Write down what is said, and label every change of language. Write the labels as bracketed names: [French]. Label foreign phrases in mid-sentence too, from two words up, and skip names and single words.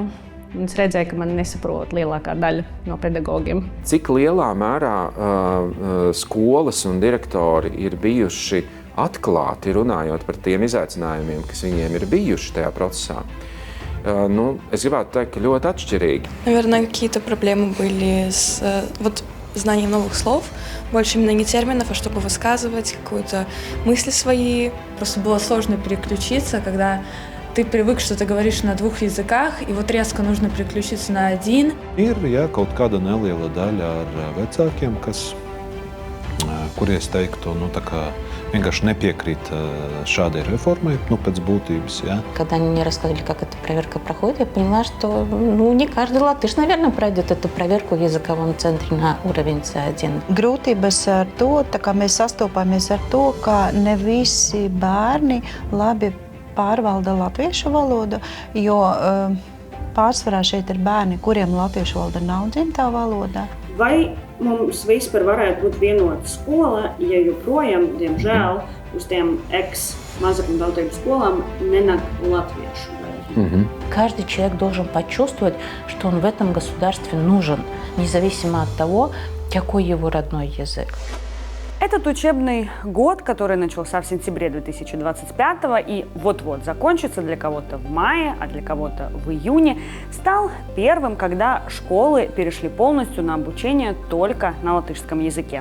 [Latvian] Es redzēju, ka man nesaprot lielākā daļa no pedagogiem. Cik lielā mērā skolas un direktori ir bijuši atklāti runājot par tiem izaicinājumiem, kas viņiem ir bijuši tajā procesā? Es gribētu teikt, ka ļoti atšķirīgi. [Russian] Наверное, какие-то проблемы были с знанием новых слов, больше именно не терминов, а чтобы высказывать какую-то мысли свои. Просто было sложно переключиться, когда ты привык, что ты говоришь на двух языках, и вот резко нужно переключиться на один. [Latvian] Ir kaut kāda neliela daļa ar vecākiem, kuri, es teiktu, vienkārši nepiekrīt šādai реформai, pēc būtības. Ja. [Russian] Когда они мне рассказали, как эта проверка проходит, я поняла, что не каждый латыш, наверное, пройдет эту проверку в языковом центре на уровень C1. [Latvian] Grūtības ar to, kā mēs sastopāmies ar to, ka ne visi bērni labi pārvalda latviešu valodu, jo pārsvarā šeit ir bērni, kuriem latviešu valoda nav dzimtā valoda. Vai mums vispār varētu būt vienota skola, ja joprojām, diemžēl, uz tiem mazākumtautību skolām nenāk latviešu? [Russian] Каждый человек должен почувствовать, что он в этом государстве нужен, независимо от того, какой его родной язык. Этот учебный год, который начался в сентябре 2025 и вот-вот закончится для кого-то в мае, а для кого-то в июне, стал первым, когда школы перешли полностью на обучение только на латышском языке.